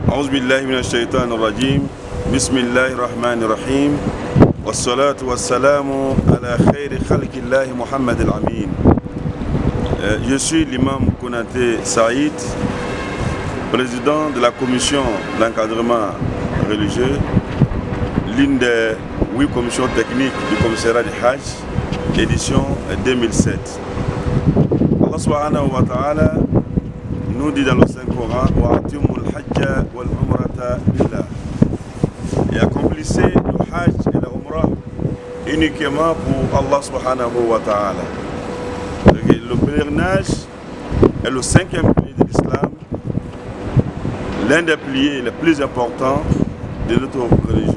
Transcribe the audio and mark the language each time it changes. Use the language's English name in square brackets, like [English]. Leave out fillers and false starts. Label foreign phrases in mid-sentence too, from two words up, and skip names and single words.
[Arabic] أعوذ بالله من الشيطان الرجيم بسم الله الرحمن الرحيم والصلاة والسلام على خير خلق الله محمد الأمين. [French] Je suis l'imam Konaté Saïd, président de la commission d'encadrement religieux, l'une des 8 commissions techniques du commissariat du Hajj, édition 2007. Allah [Arabic] سبحانه وتعالى [French] nous dit dans le Saint-Coran [Arabic] وأتموا الحج والعمرة لله, [French] et accomplissez le Hajj et la Umrah uniquement pour Allah [Arabic] سبحانه وتعالى. [French] Le pèlerinage est le 5e pilier de l'islam, l'un des piliers les plus importants de notre religion.